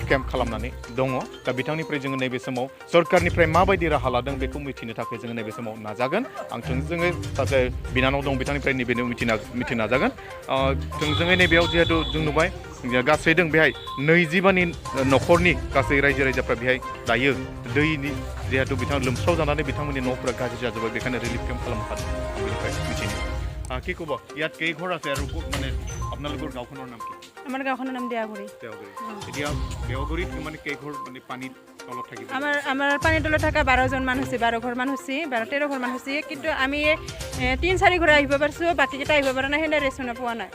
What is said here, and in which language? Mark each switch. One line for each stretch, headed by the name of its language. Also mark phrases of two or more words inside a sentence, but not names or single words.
Bodo: केम्प खालामनानै दङ दा बिथांनिफ्राय जोङो नैबे समाव सरकारनिफ्राय माबायदि राहा लादों बेखौ मिथिनो थाखाय जोङो नैबे समाव नाजागोन आं थोंजोङै सासे बिनानाव दं बिथांनिफ्राय नैबेनो मिथिनो नाजागोन थोंजोङै नैबेयाव जिहेतु जों नुबाय गासै दं बेहाय 25नि न'खरनि गासै रायजो राजाफ्रा बेहाय दायो दैनि जिहेतु बिथां लोमस्राव जानानै बिथांमोननि न'फोरा गाज्रि जाजोब्बाय बेखायनो रिलिफ केम्प खालामखादों आं बेनिफ्राय मिथिनो
Assamese: কি ক'ব ইয়াত কেই ঘৰ আছে আৰু মানে আপোনালোকৰ গাঁওখনৰ নাম কি আমাৰ গাঁওখনৰ নাম দেৱাগুৰি এতিয়া দেৱাগুৰিত মানে কেই ঘৰ মানে পানীত তলত থাকিব আমাৰ পানীৰ তলত থকা 12 জন মানুহ আছে 12 ঘৰ মানুহ আছে 13 ঘৰ মানুহ আছে কিন্তু আমি 3-4 ঘৰ আহিব পাৰিছো বাকি কেইটা আহিব পৰা নাই হেনে ৰেচন পোৱা নাই